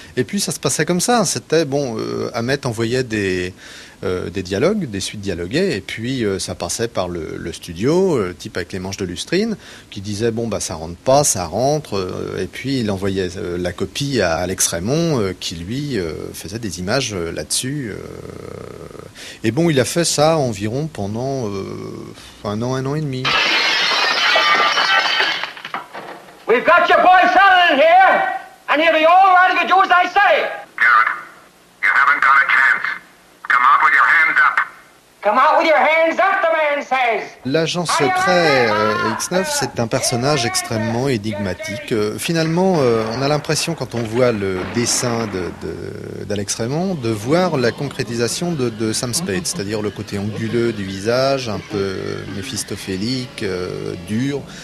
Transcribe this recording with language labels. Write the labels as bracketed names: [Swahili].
[French] Et puis, ça se passait comme ça. C'était, Hammett envoyait des dialogues, des suites dialoguées, et puis ça passait par le studio, le type avec les manches de lustrine, qui disait, ça rentre pas, ça rentre. Et puis, il envoyait la copie à Alex Raymond, qui, lui, faisait des images là-dessus. Il a fait ça environ pendant un an et demi. [English] We've got your boy Sullivan here, and he'll be all ready to do as I say. Garrett, you haven't got a chance. Come out with your hands up. Come out with your hands up, the man says. [French] L'agent secret X9, c'est un personnage extrêmement énigmatique. Finalement, on a l'impression, quand on voit le dessin d'Alex Raymond, de voir la concrétisation de Sam Spade, c'est-à-dire le côté anguleux du visage, un peu méphistophélique, dur.